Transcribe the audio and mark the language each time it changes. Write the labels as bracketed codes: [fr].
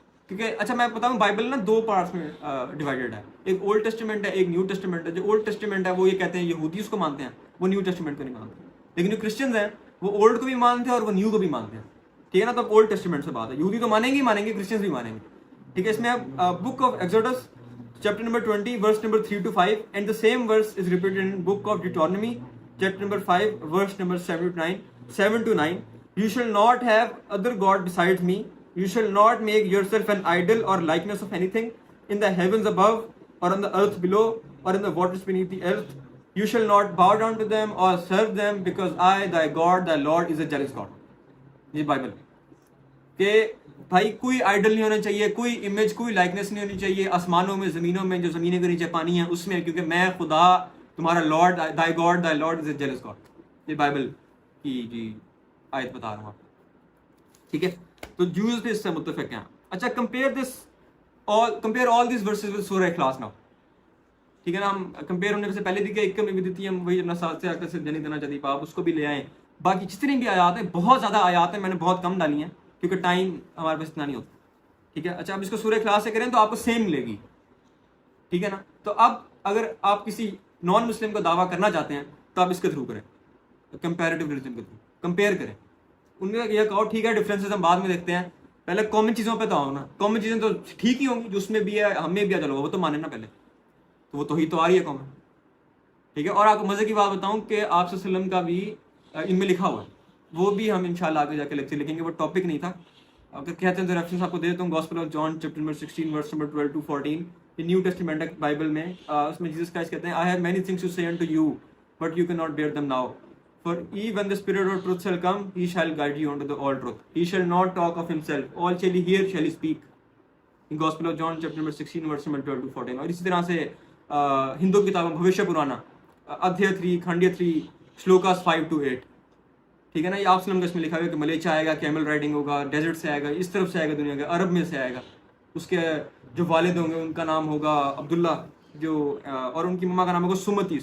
[ur] کیونکہ اچھا میں بتاؤں بائبل نا 2 پارٹس میں ڈیوائڈیڈ ہے. ایک اولڈ ٹیسٹیمنٹ ہے, ایک نیو ٹیسٹیمنٹ ہے. جو اولڈ ٹیسٹیمنٹ ہے وہ یہ کہتے ہیں یہودی اس کو مانتے ہیں, وہ نیو ٹیسٹیمنٹ کو نہیں مانتے. لیکن جو کرسچنز ہیں وہ اولڈ کو بھی مانتے ہیں اور وہ نیو کو بھی مانتے ہیں. ٹھیک ہے نا. تو اب اولڈ ٹیسٹیمنٹ سے بات ہے. یہودی تو مانیں گے, کرسچنز بھی مانیں گے. ٹھیک ہے. اس میں اب book of Exodus chapter number 20 verse number 3 to 5 and [en] the same verse is repeated in book of Deuteronomy chapter number 5 verse number 7 to 9. You shall not have other god besides me. You shall not make yourself an idol or likeness of anything in the heavens above or on the earth below or in the waters beneath the earth. You shall not bow down to them or serve them because I, thy God, thy Lord, is a jealous God. [ur] یہ Bible کہ بھائی کوئی Idol نہیں ہونا چاہیے, کوئی image, کوئی likeness نہیں ہونی چاہیے آسمانوں میں, زمینوں میں, جو زمینوں کے نیچے پانی ہے اس میں, کیونکہ میں خدا تمہارا lord, [en] thy God, thy Lord is a jealous God. [ur] یہ بائبل کی جی آیت بتا رہا ہوں آپ. ٹھیک ہے. تو جوز بھی اس سے متفق ہیں. اچھا compare this [en] compare all these verses with Surah Ikhlas now. [ur] ٹھیک ہے نا, ہم کمپیئر ہونے سے پہلے دیکھیں ایک میں بھی دیتی ہے, ہم وہی اپنا ساتھ سے آکر سے جنی دینا چاہتی آپ اس کو بھی لے آئیں. باقی جتنی بھی آیات ہیں, بہت زیادہ آیات ہیں, میں نے بہت کم ڈالی ہیں کیونکہ ٹائم ہمارے پاس اتنا نہیں ہوتا. ٹھیک ہے, اچھا اب اس کو سورہ اخلاص سے کریں تو آپ کو سیم ملے گی. ٹھیک ہے نا, تو اب اگر آپ کسی نان مسلم کو دعویٰ کرنا چاہتے ہیں تو آپ اس کے تھرو کریں, کمپیریٹیو ریلیجن کے تھرو کمپیئر کریں. ان کا یہ کہو ٹھیک ہے ڈفرینسز ہم بعد میں دیکھتے ہیں, پہلے کامن چیزوں پہ تو آؤ نا. کامن چیزیں تو ٹھیک ہی ہوں گی, جو اس میں بھی ہے ہم میں بھی ہے, چلو وہ تو مانے نا پہلے, تو وہ توحید تو آ رہی ہے کامن. ٹھیک ہے, اور آپ کو مزے کی بات بتاؤں کہ آپ صلی اللہ علیہ وسلم کا بھی ان میں لکھا ہوا ہے, وہ بھی ہم انشاءاللہ آگے جا کے لیکچر لکھیں گے, وہ ٹاپک نہیں تھا. اگر کہتے ہیں تو ریفرنس آپ کو دے دیتا ہوں, gospel of John chapter number 16 verse number 12 to 14, یہ نیو ٹیسٹمنٹ بائبل میں, اس میں جیسس کرائسٹ کہتے ہیں [en] I have many things to say unto you but you cannot bear them now, for when the spirit of truth shall come he shall guide you unto the all truth, he shall not talk of himself, all shall he hear shall he speak. in Gospel of John chapter number 16 verse number 12 to 14. [ur] اور اسی طرح سے ہندو کتابوں بھوشیہ پرانا ادھیہ 3 کھنڈیہ 3 شلوکاس 5 to 8. ٹھیک ہے نا, یہ آپ سلم کا اس میں لکھا ہوا ہے کہ ملیچا آئے گا, کیمل رائڈنگ ہوگا, ڈیزرٹ سے آئے گا, اس طرف سے آئے گا دنیا کے, عرب میں سے آئے گا. اس کے جو والد ہوں گے ان کا نام ہوگا عبداللہ, جو اور ان کی مما کا نام ہوگا سمتی.